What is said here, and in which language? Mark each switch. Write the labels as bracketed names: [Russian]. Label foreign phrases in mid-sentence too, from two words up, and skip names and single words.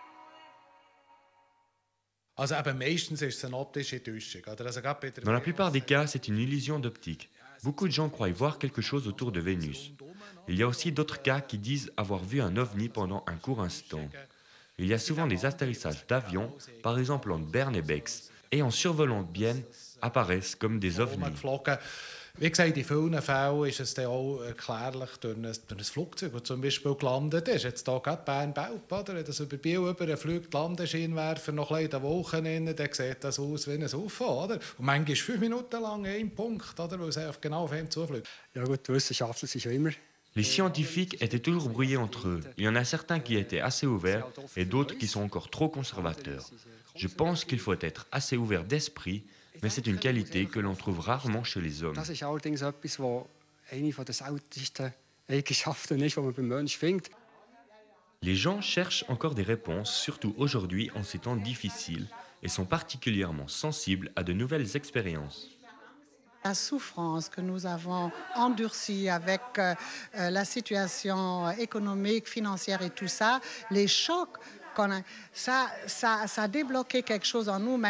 [French] Dans la plupart des cas, c'est une illusion d'optique. Beaucoup de gens croient voir quelque chose autour de Vénus. Il y a aussi d'autres cas qui disent avoir vu un ovni pendant un court instant. Il y a souvent des atterrissages d'avions, par exemple entre Berne et Bex, et en survolant Bienne, apparaissent comme des ovnis. [German] Wie gesagt, in vielen Fällen ist es dann auch erklärlich durch ein Flugzeug, das zum Beispiel gelandet ist. Jetzt hier gerade Bern-Belp, oder? Wenn das über Biel über fliegt, Landescheinwerfer noch ein bisschen in den Wolken, dann sieht das aus wie ein UFO, oder? Und manchmal 5 Minuten lang ein Punkt, oder? Weil es einfach genau auf ihn zufliegt. Ja gut, die Wissenschaftler sind schon immer. [French] Les scientifiques étaient toujours brouillés entre eux. Il y en a certains qui étaient assez ouverts et d'autres qui sont encore trop conservateurs. Je pense qu'il faut être assez ouvert d'esprit, mais c'est une qualité que l'on trouve rarement chez les hommes. [German] Das ist allerdings etwas, was eine der seltensten Eigenschaften ist, die man beim Menschen findet. [French] Les gens cherchent encore des réponses, surtout aujourd'hui en ces temps difficiles, et sont particulièrement sensibles à de nouvelles expériences. La souffrance que nous avons endurcie avec la situation économique, financière et tout ça, les chocs, ça a débloqué quelque chose en nous.